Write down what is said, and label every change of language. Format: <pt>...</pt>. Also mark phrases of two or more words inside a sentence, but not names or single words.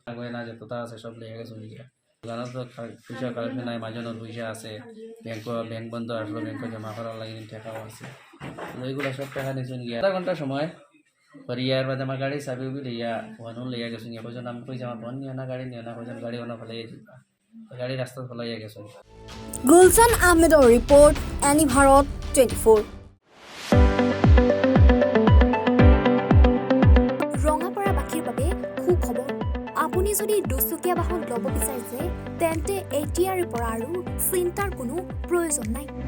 <bn>কই না যেটা আছে সব লইয়া গেছো নিয়ে জানো তো পয়সা কালেকশন নাই, মাজনের পয়সা আছে, ব্যাংক বন্ধ আসলো, ব্যাংক জমা করার লাগে টাকাও আছে, ওইগুলো সব টাকা নিয়েছেন গিয়া। আধা ঘন্টা সময় ইয়ার বাদে আমার গাড়ি চাবি লইয়া ফোন লইয়া গেছেন গিয়া। কইছেন আমি কইছি আমার ফোন নিও না, গাড়ি নিও না, কইছেন গাড়ি ওনা ফেলাইয়া যাবা, গাড়ি রাস্তা ফেলাইয়া গেছেন।</bn> <as>গুলশান আহমেদৰ ৰিপৰ্ট, এনি ভাৰত 24। ৰঙাপাৰাবাসীৰ বাবে সুখবৰ। আপুনি যদি দুচকীয়া বাহন ল'ব বিচাৰিছে তেন্তে এতিয়াৰে পৰা আৰু চিন্তাৰ কোনো প্ৰয়োজন নাই।</as>